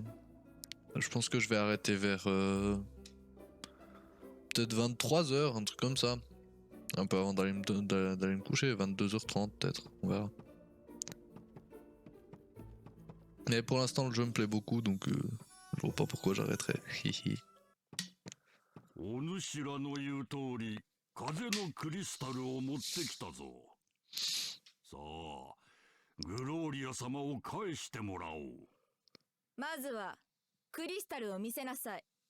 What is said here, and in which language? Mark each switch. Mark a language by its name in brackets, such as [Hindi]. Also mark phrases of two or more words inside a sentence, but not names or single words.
[French] Je pense que je vais arrêter vers peut-être 23h, un truc comme ça. Un peu avant d'aller me coucher, 22h30 peut-être, on verra. Mais pour l'instant le jeu me plaît beaucoup donc je vois pas pourquoi j'arrêterais. [Japanese] お主らの言う通り、風のクリスタルを持ってきたぞ。さあ、グローリア様を返してもらおう。まずはクリスタルを見せなさい。